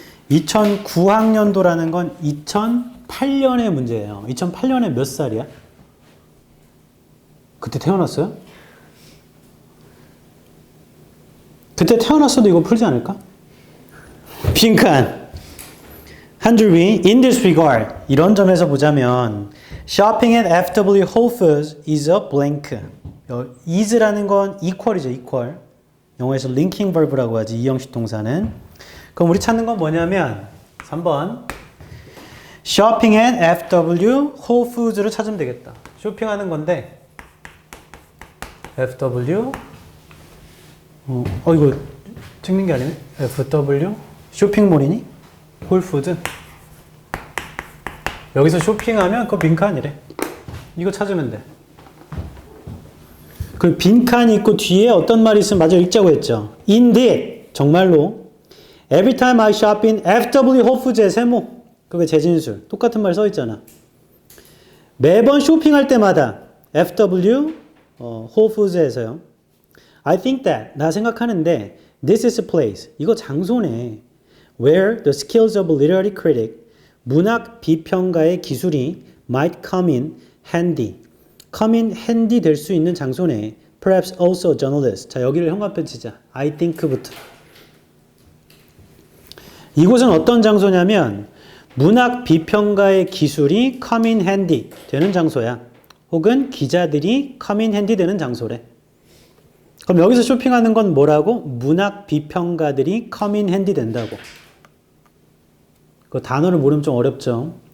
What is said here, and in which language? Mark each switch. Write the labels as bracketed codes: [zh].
[ko] 2009학년도라는 건 2008년의 문제예요. 2008년에 몇 살이야? 그때 태어났어요? 그때 태어났어도 이거 풀지 않을까? 빈칸. 한 줄 위, [en] in this regard. [ko] 이런 점에서 보자면 [en] shopping at FW Whole Foods is a blank. [ko] is라는 건 equal이죠, equal. 영어에서 linking verb라고 하지, 이형식 동사는. 그럼 우리 찾는 건 뭐냐면 3번 shopping at FW Whole Foods를 찾으면 되겠다. 쇼핑하는 건데 FW 이거 찍는 게 아니네. FW 쇼핑몰이니? 홀푸드. 여기서 쇼핑하면 그거 빈칸이래. 이거 찾으면 돼. 그 빈칸이 있고 뒤에 어떤 말이 있으면 마저 읽자고 했죠. [en] Indeed, [ko] 정말로 [en] Every time I shop in FW Whole Foods의 세모. [ko] 그게 재진술. 똑같은 말 써 있잖아. 매번 쇼핑할 때마다 FW Whole Foods에서요. [en] I think that, [ko] 나 생각하는데 [en] this is a place, [ko] 이거 장소네. [en] Where the skills of a literary critic, [ko] 문학 비평가의 기술이 [en] might come in handy [ko] 될 수 있는 장소네. [en] Perhaps also a journalist. [ko] 자, 여기를 형광펜 치자. I think부터. 이곳은 어떤 장소냐면 문학 비평가의 기술이 come in handy 되는 장소야. 혹은 기자들이 come in handy 되는 장소래. 그럼 여기서 쇼핑하는 건 뭐라고? 문학 비평가들이 come in handy 된다고. 그 단어를 모르면 좀 어렵죠.